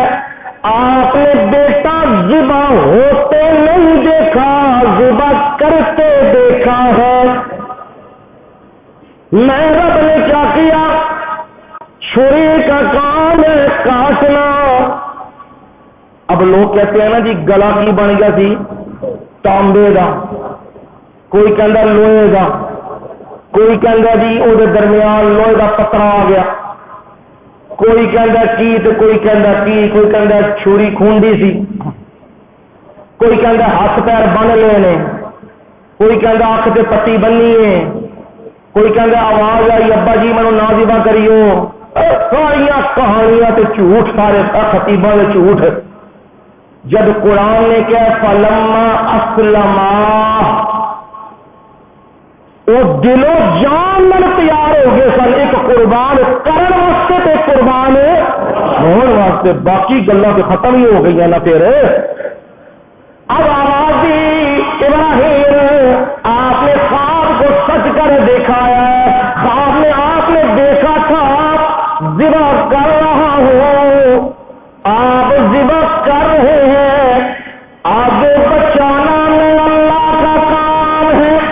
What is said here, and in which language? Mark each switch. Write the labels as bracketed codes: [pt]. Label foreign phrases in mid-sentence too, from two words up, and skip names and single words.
[ur] آپ نے بیٹا ذبح ہوتے نہیں دیکھا، ذبح کرتے دیکھا ہے. میں رب نے کیا کیا؟ چھری کا کام ہے کاٹنا. [pa] اب لوگ کہتے ہیں نا جی گلا کی بن گیا سی تانبے دا، کوئی کہندا لوہے دا، کوئی کہندا جی وہ درمیان لوہے دا پترا آ گیا، کوئی کہندا کی تو کوئی کہندا کی، کوئی کہندا چھری کھونڈی سی، کوئی کہندا ہاتھ پیر بن لے نے، کوئی کہندا اکھ تے پٹی بننی ہے، کوئی کہندا آواز آئی ابا جی منو نہ ذبح کریو. ساریاں کہانیاں تے جھوٹ، سارے خطیباں دے جھوٹ. جب قرآن نے کیا [ar] فلما اسلما، [pa] وہ دلو جان من تیار ہو گئے سن ایک قربان کرن واسطے تے قربان ہونے واسطے. باقی گلاں تے ختم ہی ہو گئی نا. [ur] پھر اب آواز دی ابراہیم آپ نے خواب کو سچ کر دیکھا ہے. خواب میں آپ نے دیکھا تھا ذبح کر رہا ہوں، آپ ذبح کر رہے ہیں، آگے بچانا میں اللہ کا کام ہے